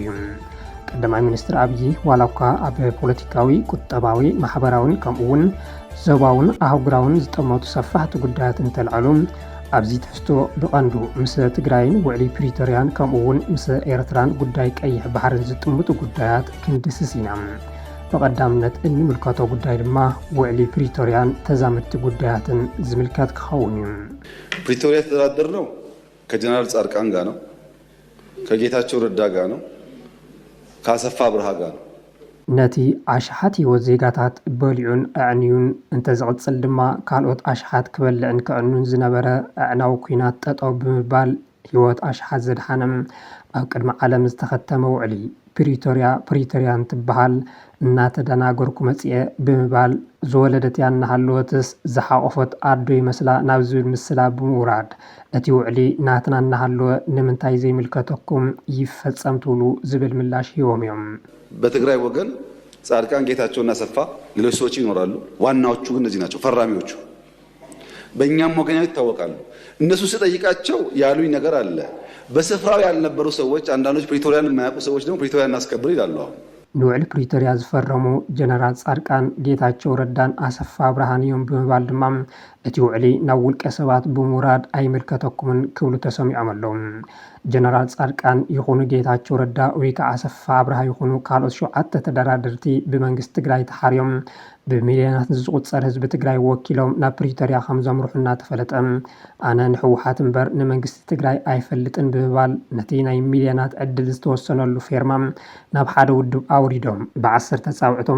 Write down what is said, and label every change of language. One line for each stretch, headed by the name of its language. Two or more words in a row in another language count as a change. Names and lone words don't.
Tigrinya: እዩ። ቀዳማይ ሚኒስትር አብይ ዋላ እኳ ኣብ ፖለቲካዊ ቁጠባዊ ማሕበራውን ከምኡውን ዞባውን ኣህጉራውን ዝጠመቱ ሰፋሕቲ ጉዳያት እንተልዕሉ ኣብዚ ትሕዝቶ ብቐንዱ ምስ ትግራይን ውዕሊ ፕሪቶሪያን ከምኡውን ምስ ኤርትራን ጉዳይ ቀይሕ ባሕርን ዝጥምጡ ጉዳያት ክንድስስ ኢና። በቀዳምነት እንምልከቶ ጉዳይ ድማ ውዕሊ ፕሪቶሪያን ተዛመድቲ ጉዳያትን ዝምልከት ክኸውን እዩ።
Amharic: ፕሪቶሪያ የተደራደርነው ከጀነራል ጻድቃን ጋር ነው፣ ከጌታቸው ረዳ ጋር ነው፣ ከአሰፋ ብርሃ ጋር ነው።
Tigrinya: ነቲ ኣሽሓት ህይወት ዜጋታት በሊዑን ኣዕንዩን እንተዝቕፅል ድማ ካልኦት ኣሽሓት ክበልዕን ክዕኑን ዝነበረ ኣዕናዊ ኩናት ጠጠው ብምባል ህይወት ኣሽሓት ዘድሓነም ኣብ ቅድሚ ዓለም ዝተኸተመ ውዕሊ ፕሪቶሪያ እንትበሃል እናተደናገርኩ መፅአ ብምባል ዝወለደት እያ እናሃለወትስ ዝሓቆፈት ኣዶ ይመስላ ናብ ዝብል ምስላ ብምውራድ እቲ ውዕሊ ናትና እናሃለወ ንምንታይ ዘይምልከተኩም ይፈፀም ትብሉ ዝብል ምላሽ ሂቦም እዮም።
Amharic: በትግራይ ወገን ጻድቃን ጌታቸውና አሰፋ ሌሎች ሰዎች ይኖራሉ። ዋናዎቹ ግን እነዚህ ናቸው ፈራሚዎቹ። በእኛም ወገን ይታወቃሉ። እነሱ ስጠይቃቸው ያሉኝ ነገር አለ። በስፍራው ያልነበሩ ሰዎች አንዳንዶች ፕሪቶሪያን የማያውቁ ሰዎች ደግሞ ፕሪቶሪያን እናስከብር ይላሉ። አሁን
Tigrinya: ንውዕሊ ፕሪቶሪያ ዝፈረሙ ጀነራል ጻድቃን ጌታቸው ረዳን አሰፋ ብርሃን እዮም ብምባል ድማ እቲ ውዕሊ ናብ ውልቀ ሰባት ብምውራድ ኣይምልከተኩምን ክብሉ ተሰሚዖም ኣለዉ። ጀነራል ጻድቃን ይኹኑ ጌታቸው ረዳ ወይ ከዓ አሰፋ ብርሃ ይኹኑ ካልኦት 7 ተደራደርቲ ብመንግስቲ ትግራይ ተሓርዮም ብሚልዮናት ዝቁፀር ህዝቢ ትግራይ ወኪሎም ናብ ፕሪቶሪያ ከም ዘምርሑ እናተፈለጠ ኣነ ንሕወሓት እምበር ንመንግስቲ ትግራይ ኣይፈልጥን ብምባል ነቲ ናይ ሚልዮናት ዕድል ዝተወሰነሉ ፌርማ ናብ ሓደ ውድብ ኣውሪዶም ብ10 ተፃውዕቶም